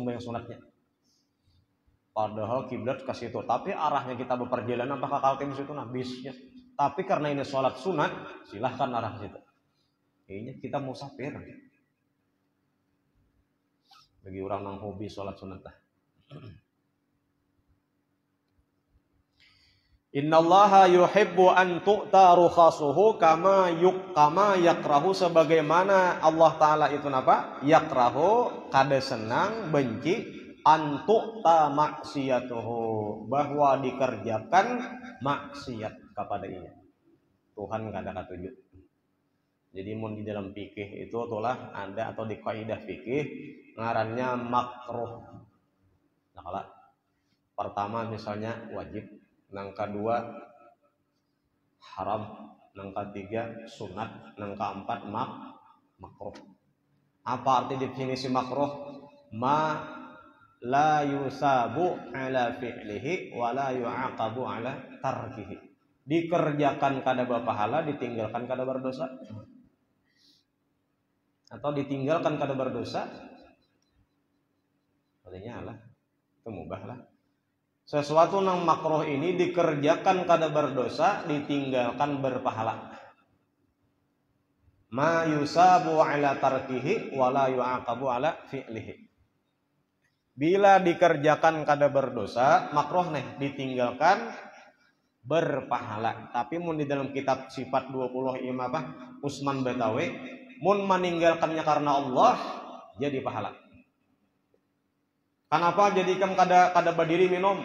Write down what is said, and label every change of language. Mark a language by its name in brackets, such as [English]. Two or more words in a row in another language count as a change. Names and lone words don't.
[Banjar] Itu sembahyang sunatnya. Padahal kiblat ke situ, tapi arahnya kita berperjalanan apakah kaltim situ nah bisnya. Tapi karena ini sholat sunat, silahkan arah situ. Kayaknya kita musafir. Bagi orang yang hobi sholat sunat lah. [Arabic] Innallaha yuhibbu an tu'ta rukhasuhu kama yakrahu, [Banjar] sebagaimana Allah Ta'ala itu napa? Yakrahu, kada senang, benci, [Arabic] an tu'ta maksiyatuhu, [Banjar] bahwa dikerjakan maksiat kepada Nya. Tuhan kada katuju. Jadi mun di dalam fikih itu itulah ada, atau di kaidah fikih ngarannya makruh. Nah, kalau pertama misalnya wajib, nang kedua haram, nang ketiga sunat, nang keempat makruh. Apa arti definisi makruh? [Arabic] Ma la yusabu ala fi'lihi wa la yu'aqabu ala tarkihi. [Banjar] Dikerjakan kada berpahala, ditinggalkan kada berdosa. Atau ditinggalkan kada berdosa, artinya lah itu mubah lah. Sesuatu yang makruh ini dikerjakan kada berdosa, ditinggalkan berpahala. [Arabic] Ma yusabu ala tarkihi wa la yu'aqabu ala fi'lihi. [Banjar] Bila dikerjakan kada berdosa, makruh nih, ditinggalkan berpahala. Tapi mun di dalam kitab sifat 20 Imam Usman Betawi, mun meninggalkannya karena Allah jadi pahala. Kenapa jadikan kada berdiri minum?